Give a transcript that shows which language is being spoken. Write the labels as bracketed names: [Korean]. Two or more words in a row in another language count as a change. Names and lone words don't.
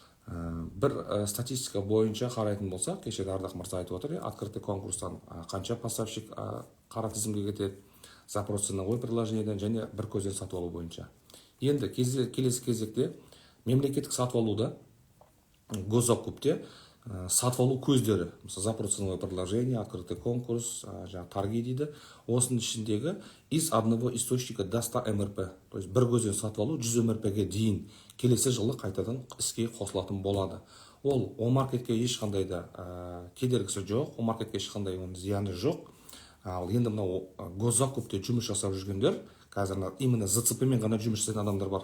[Kazakh] бір статистика бойынша қарайтын болсақ, кеше Ардақ мырза айтып отыр, [Russian] открытый конкурстан [Kazakh] қанша поставщик қара тізімге кетеді, [Russian] запрос ценовой предложениеден [Kazakh] және бір көзден сатып алу бойынша. Енді келесі кезекте мемлекеттік сатып алуда, госзакупте сатып алу көздері, мысалы [Russian] запрос ценовое предложение, открытый конкурс, [Kazakh] жаңағы торги дейді. Осының ішіндегі [Russian] из одного источника до 100 МРП, то есть [Kazakh] бір көзден сатып алу 100 МРП-ге дейін келесі жылы қайтадан іске қосылатын болады. Ол маркетке ешқандай да кедергісі жоқ, маркетке ешқандай зияны жоқ. Ал енді мынау госзакупте жұмыс жасап жүргендер, қазір именно ЗЦП-мен ғана жұмыс жасайтын адамдар бар.